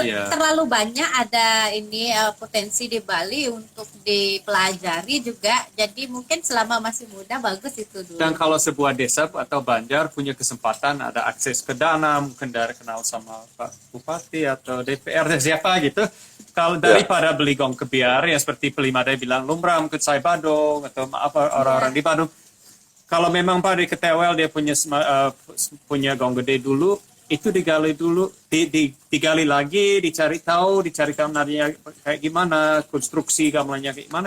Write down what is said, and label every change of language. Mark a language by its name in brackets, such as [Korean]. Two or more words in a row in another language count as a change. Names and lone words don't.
[Indonesian] Terlalu banyak ada ini potensi di Bali untuk dipelajari juga. Jadi mungkin selama masih muda bagus itu dulu. Dan kalau sebuah desa atau banjar punya kesempatan ada akses ke dana, mungkin dari kenal sama Pak Bupati atau DPR dan siapa gitu. Kalau daripada beli gong kebiar yang seperti Pelimade bilang lumrah ke saya Badung atau orang-orang di Badung. Kalau memang Pak di Ketewel dia punya gong gede dulu, itu digali dulu, digali lagi, dicari tahu nadinya kayak gimana, konstruksi gamelannya kayak gimana.